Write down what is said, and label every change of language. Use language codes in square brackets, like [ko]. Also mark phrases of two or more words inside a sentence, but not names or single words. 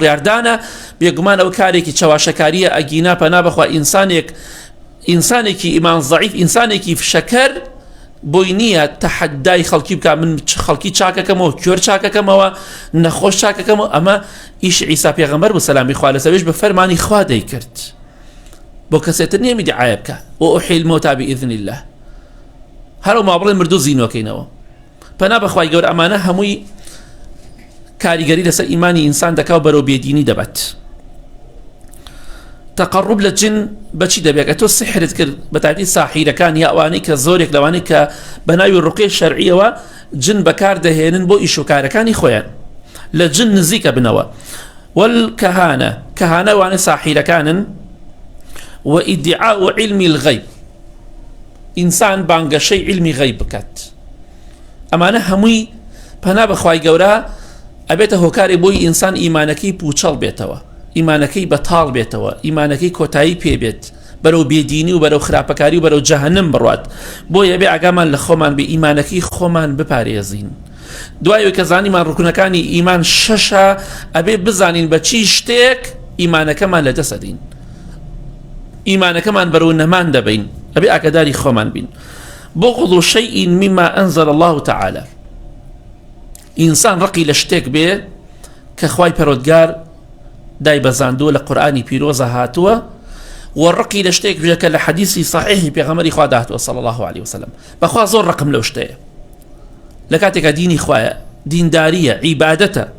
[ckb] بڕیاردانە بێگومان ئەو کارێکی چەواشەکاریە ئەگینا پەنا بەخوا ئینسانێکی ئیمان زەعیف ئینسانێکی فشەکەر بۆی نییە تەحەدای خەڵکی بکە من خەڵکی چاکەکەمەوە کوێر چاکەکەمەوە نەخۆش چاکەکەمەوە ئەمە ئیش عیسا پێغەمبەر بوو سەلامی خوا لەسەرش بە فەرمانی خوا دەیکرد بۆ کەسێتر نییە میدعایە بکە [ar] وأحيي الموتى بإذن الله [ckb] هەرو ما بڵێن مردوو زینۆکەینەوە پەنا بەخوای گەورە ئەمانە هەمووی کاریگەری لەسەر ئیمانی ئینسان دەکا و بەرەو بێدینی دەبات تقرب لە جن بەچی دەبێت تۆ سحرت کرد بە تایبەتی ساحیرەکان یا ئەوانەی کە زۆرێک لەوانەی کە بە ناوی ڕوقی شەرعیەوە جن بەکار دەهێنن بۆ ئیش و کارەکانی خۆیان لە جن نزیکە بنەوە والكهانة وانە ساحیرەکانن [ar] وإدعاء علم الغيب [ckb] إنسان بانگەشەی علمی غیب بکات ئەمانە هەمووی پەنا بەخوای گەورە ئەبێتە هۆکارێ بۆی ئینسان ئیمانەکەی پوچەڵ بێتەوە ئیمانەکەی بەتاڵ بێتەوە ئیمانەکەی کۆتایی پێبێت بەرەو بێدینی و بەرەو خراپەکاری و بەرەو جەهەنەم بڕوات بۆیە بێ ئاگامان لە خۆمان بێ ئیمانەکەی خۆمان بپارێزین دوای کە زانیمان ڕوکنەکانی ئیمان شەشە ئەبێ بزانین بە چی شتێک ئیمانەکەمان لەدەسەدین ئیمانەکەمان بەرەو نەمان دەبین ئەبێ ئاگاداری خۆمان بین [ar] بغض شيء مما أنزل الله تعالى [ckb] إنسان رقي لشتێک بێ کە خوای پەروەردگار دای بەزاندووە لە قورئانی پیرۆزە هاتووە وەڕقی لە شتێک بێ کە لە حەدیثی صحیحی پێغەمبەری خوا داهاتووە [ar] صلی الله عليه وسلم [ckb] بەخوا زۆر ڕقم لەو شتەیە لە کاتێکە دینی خوایە دینداریە عیبادەتە